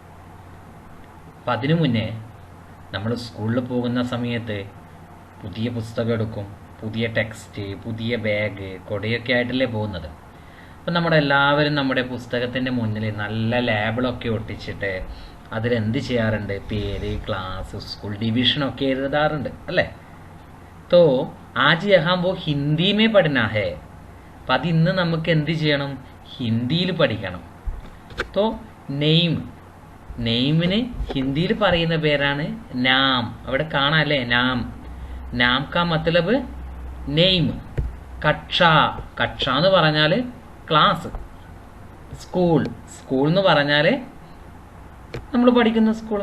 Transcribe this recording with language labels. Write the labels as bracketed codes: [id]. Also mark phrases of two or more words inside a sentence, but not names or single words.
[ml] അപ്പം അതിനു മുന്നേ നമ്മൾ സ്കൂളിൽ പോകുന്ന സമയത്ത് പുതിയ പുസ്തകം എടുക്കും, പുതിയ ടെക്സ്റ്റ്, പുതിയ ബാഗ്, കൊടയൊക്കെ ആയിട്ടല്ലേ പോകുന്നത്. അപ്പം നമ്മളെല്ലാവരും നമ്മുടെ പുസ്തകത്തിൻ്റെ മുന്നിൽ നല്ല ലേബിളൊക്കെ ഒട്ടിച്ചിട്ട് അതിലെന്ത് ചെയ്യാറുണ്ട്? പേര്, ക്ലാസ്, സ്കൂൾ, ഡിവിഷനൊക്കെ എഴുതാറുണ്ട് അല്ലേ? [hi] तो आज यहाँ वो हिंदी में पढ़ना है. [ml] അപ്പം അത് ഇന്ന് നമുക്ക് എന്ത് ചെയ്യണം? ഹിന്ദിയിൽ പഠിക്കണം. तो നെയിമിന് ഹിന്ദിയിൽ പറയുന്ന പേരാണ് നാം. അവിടെ കാണാം അല്ലേ? [hi] नाम का मतलब [ml] നെയിം. കക്ഷ എന്ന് പറഞ്ഞാൽ ക്ലാസ്, സ്കൂൾ എന്ന് പറഞ്ഞാൽ നമ്മൾ പഠിക്കുന്ന സ്കൂള്.